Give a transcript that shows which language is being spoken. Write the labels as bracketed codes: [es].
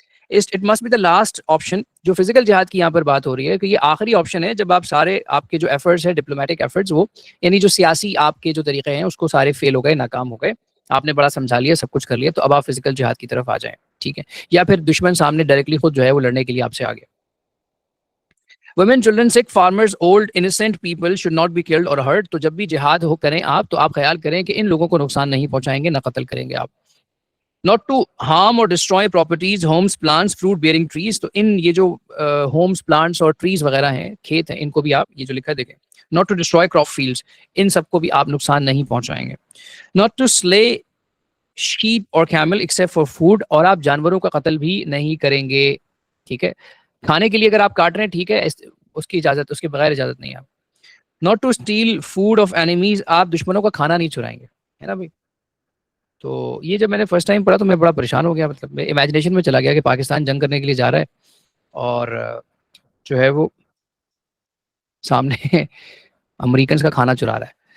[en] It must be the last option. [ur] جو physical جہاد کی یہاں پر بات ہو رہی ہے کہ یہ آخری آپشن ہے، جب آپ سارے آپ کے جو ایفرٹس ہیں ڈپلومیٹک ایفرٹس، وہ یعنی جو سیاسی آپ کے جو طریقے ہیں اس کو سارے فیل ہو گئے، ناکام ہو گئے، آپ نے بڑا سمجھا لیا، سب کچھ کر لیا، تو اب آپ فزیکل جہاد کی طرف آ جائیں. ٹھیک ہے، یا پھر دشمن سامنے ڈائریکٹلی خود جو ہے وہ لڑنے کے لیے آپ سے آگے. [en] women, children, sick, farmers, old, innocent people should not be killed or hurt. [ur] تو جب بھی جہاد ہو کریں آپ تو آپ خیال کریں کہ ان لوگوں کو نقصان نہیں پہنچائیں گے، نہ قتل کریں گے آپ. [en] not to harm or destroy properties, homes, plants, fruit bearing trees. [ur] تو ان یہ جو ہومز، پلانٹس اور ٹریز وغیرہ ہیں، کھیت ہیں، ان کو بھی آپ یہ جو لکھا ہے دیکھیں. [en] not to destroy crop fields. [ur] ان سب کو بھی آپ نقصان نہیں پہنچائیں گے. [en] not to slay sheep or camel except for food. [ur] اور آپ جانوروں کا قتل بھی نہیں کریں گے. ٹھیک ہے، کھانے کے لیے اگر آپ کاٹ رہے ہیں ٹھیک ہے، اس کی اجازت، اس کے بغیر اجازت نہیں ہے. [en] Not to steal food of enemies. [ur] آپ دشمنوں کا کھانا نہیں چرائیں گے، ہے نا بھائی. تو یہ جب میں نے فرسٹ ٹائم پڑھا تو میں بڑا پریشان ہو گیا، مطلب میں امیجنیشن میں چلا گیا کہ پاکستان جنگ کرنے کے لیے جا رہا ہے اور جو ہے وہ سامنے امریکنز کا کھانا چرا رہا ہے.